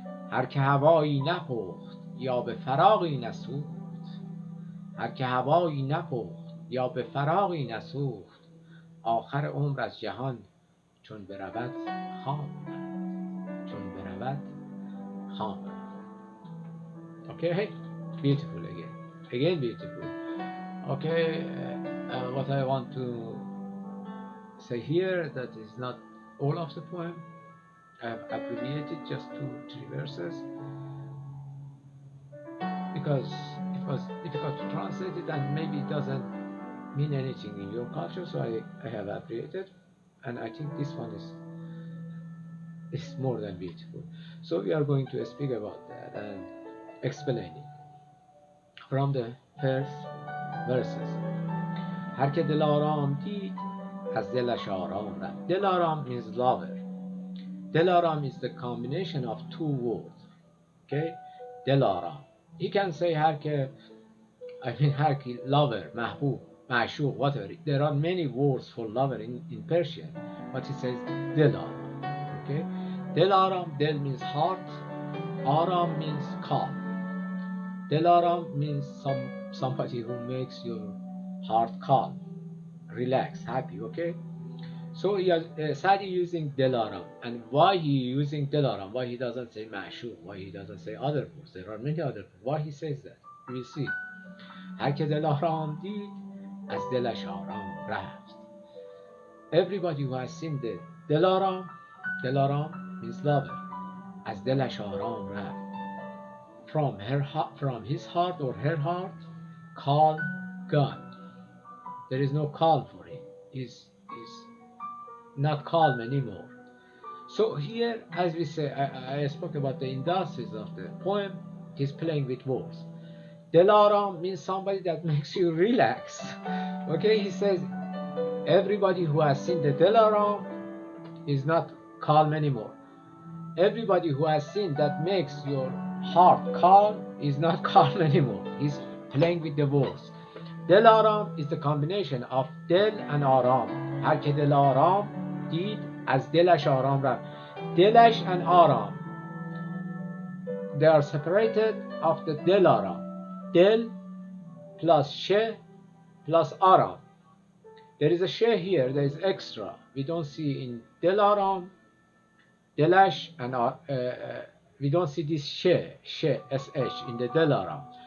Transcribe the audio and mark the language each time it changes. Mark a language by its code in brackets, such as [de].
[fa] هر که هوایی نپخت یا به فراغی نسوخت، هر که هوایی نپخت یا به فراغی نسوخت. آخر عمر از جهان چون برود خام رفت، چون برود خام رفت. [en] Okay, beautiful again beautiful. Okay, what I want to say here that is not all of the poem. I have abbreviated just 2-3 verses because it was difficult to translate it and maybe it doesn't mean anything in your culture, so I have abbreviated, and I think this one is more than beautiful. So we are going to speak about that and explain it from the first verses. [fa] هر که دلارام دید از دلش آرام رفت. [en] دلارام means lover. Delaram is the combination of 2 words. Okay? Delaram. You can say [fa] هر که [en] lover, mahbub, ma'shuq, whatever. There are many words for lover in Persian, but it says Delaram. Okay? Delaram, Del means heart, Aram means calm. Delaram means somebody who makes your heart calm, relax, happy, okay? So Saadi using Delaram, and why he using Delaram? Why he doesn't say Ma'shuq? Why he doesn't say other words? There are many other words. Why he says that? we see [fa] هر که دلارام دید از دلش آرام رفت. [en] Everybody who has seen the Delaram means lover, [fa] از دلش آرام رفت. [en] From his heart or her heart, calm gone. There is no calm for him. He's not calm anymore. So here, as we say, I spoke about the industries of the poem. He's playing with words. Delaram means somebody that makes you relax. Okay, he says everybody who has seen the Delaram is not calm anymore. Everybody who has seen that makes your heart calm is not calm anymore. He's playing with the words. Delaram is the combination of Del and Aram. [fa] هر که دلارام دید از دلش آرام رفت. [en] Delash and Aram, they are separated of the Delaram. Del plus She plus Aram. There is a She here, there is extra. We don't see in Delaram, Delash, and we don't see this She, SH in the Delaram.